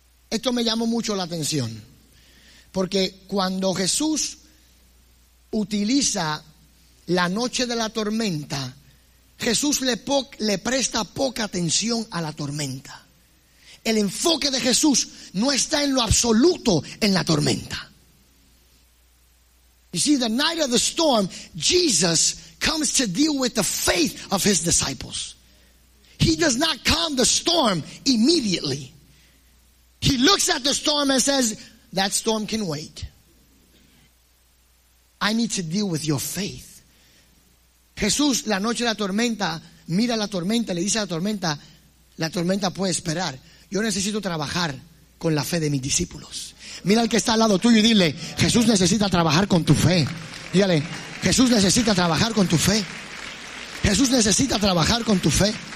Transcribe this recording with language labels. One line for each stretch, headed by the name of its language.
Spanish: Esto me llamó mucho la atención, porque cuando Jesús utiliza la noche de la tormenta, Jesús le presta poca atención a la tormenta. El enfoque de Jesús no está en lo absoluto en la tormenta.
English: You see, the night of the storm, Jesus comes to deal with the faith of his disciples. He does not calm the storm immediately. He looks at the storm and says, that storm can wait. I need to deal with your faith.
Spanish: Jesús, la noche de la tormenta, mira la tormenta, le dice a la tormenta puede esperar. Yo necesito trabajar con la fe de mis discípulos. Mira al que está al lado tuyo y dile, Jesús necesita trabajar con tu fe. Dígale, Jesús necesita trabajar con tu fe. Jesús necesita trabajar con tu fe.